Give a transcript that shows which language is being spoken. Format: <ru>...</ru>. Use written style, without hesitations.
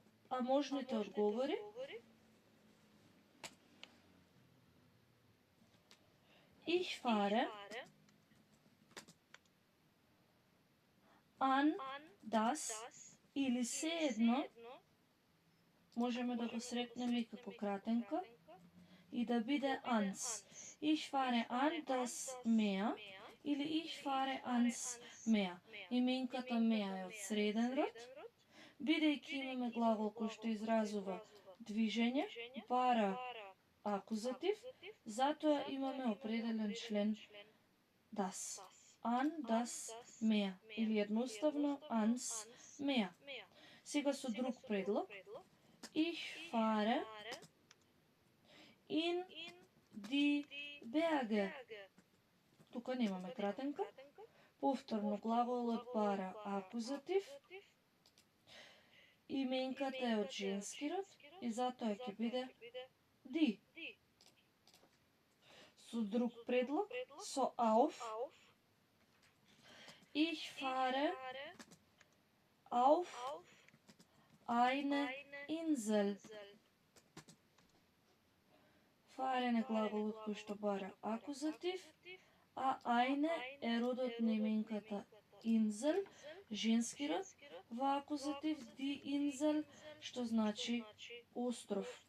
<mk>А можните одговори</mk> <de>ich fahre an das</de> <mk>или се едно можеме да го срекнеме и како кратенка и да биде ans.</mk> <de>Ich fahre an das Meer или ich fahre ans Meer.</de> <mk>Именката Meer е од среден род, бидејќи имаме глагол кој што изразува движење, бара акузатив, затоа имаме определен член das.</mk> <de>An das Meer или едноставно ans Meer.</de> <mk>Сега со друг предлог.</mk> <de>Ich fahre in die Berge.</de> <mk>Тука немаме кратенка. Повторно глаголот бара акузатив. Именката е од женски род и затоа ќе биде die. Со друг предлог, со auf.</mk> <de>Ich fahre auf eine Insel.</de> <mk>Fahren е глаголот кој што бара акузатив, а eine е родот на именката Insel, женски род, во акузатив die Insel, што значи остров.</mk>